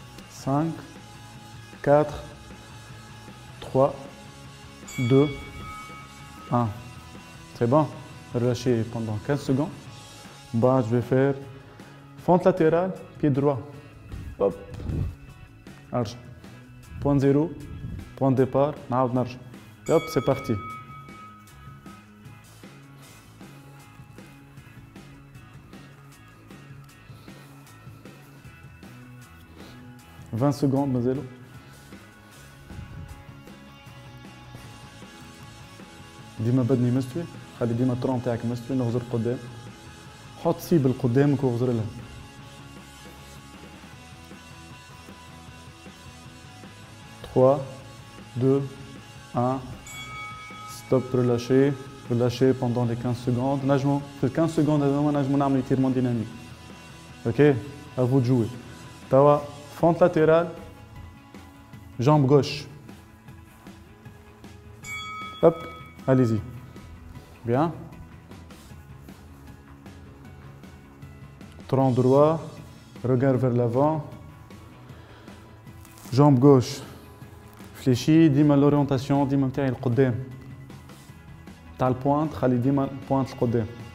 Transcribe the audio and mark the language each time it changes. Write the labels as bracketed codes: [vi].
[fr] Cinq, 4, 3, 2, 1. C'est bon. Relâchez pendant 15 secondes. Bah, je vais faire fente latérale, pied droit. Hop. Arche. point zéro, point de départ, [ar] نعاود نرجع. [fr] Hop, c'est parti. « 20 secondes [ar] مازالوا. ديما بدني مستوي، خلي ديما الترون تاعك مستوي، نغزر قدام. حط سيبل قدامك واغزر لها. [fr] Trois, 2, 1. Stop, relâchez. Relâchez pendant les 15 secondes. [ar] نجمو في [fr] 15 secondes [ar] هذوما نجمو نعملوا [fr] étirement dynamique. Ok? À vous de jouer. [ar] توا [fr] fente latérale, jambe gauche. Hop, allez-y. Bien. Tronc droit, regard vers l'avant. Jambe gauche. [ar] فليشي ديما l'orientation ديما نتاعي القدام تاع البوينت خلي ديما البوينت القدام